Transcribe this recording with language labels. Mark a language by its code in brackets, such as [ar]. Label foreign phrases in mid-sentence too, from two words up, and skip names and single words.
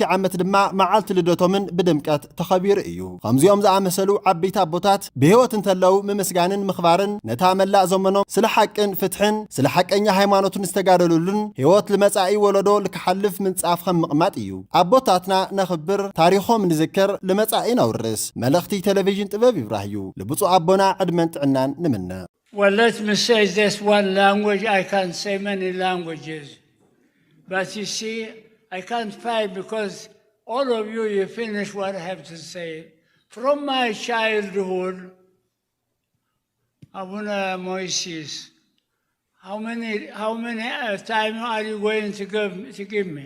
[ti] ዓመት ድማ መዓልቲ ልደቶምን ብድምቀት ተኸቢሩ እዩ። ከምዚኦም ዝኣመሰሉ ዓበይቲ ኣቦታት ብህይወት እንተለው ምምስጋንን ምኽባርን ነታ መላእ ዘመኖም ስለ ሓቅን ፍትሕን ስለ ሓቀኛ ሃይማኖትን ዝተጋደሉሉን ህይወት ልመጻኢ ወለዶ ልክሓልፍ ምንጻፍ ከም ምቕማጥ እዩ። ኣቦታትና ነኽብር ታሪኾም ንዝክር ልመጻኢ ነውርስ። መልእኽቲ ቴሌቪዥን ጥበብ ይብራህዩ ልብፁዕ ኣቦና ዕድመን ጥዕናን ንምነ [en] Well, let me say this one language. I can't say many languages. But you see, I can't fight because all of you finish what I have to say. From my childhood, Abuna Moises, how many time are you going to give me?